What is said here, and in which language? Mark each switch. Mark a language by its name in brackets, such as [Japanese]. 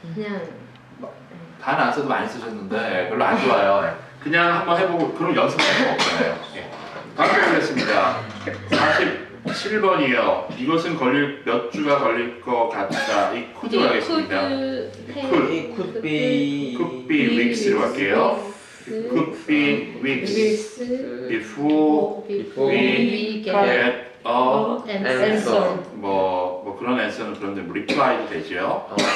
[Korean] 그냥 다는 안 써도 많이 쓰셨는데 별로 안 좋아요. 예. 그냥 한번 해보고 그럼 연습할 수 없잖아요. 예. 다음 보겠습니다. 47번이요. 이것은 몇 주가 걸릴 것 같다. 이 코드 가겠습니다. [English] It could be Could be weeks로 [Korean] 갈게요. [English] Could be weeks before we get answer. [Korean] 뭐 그런 answer는 그런데 뭐 reply도 되죠.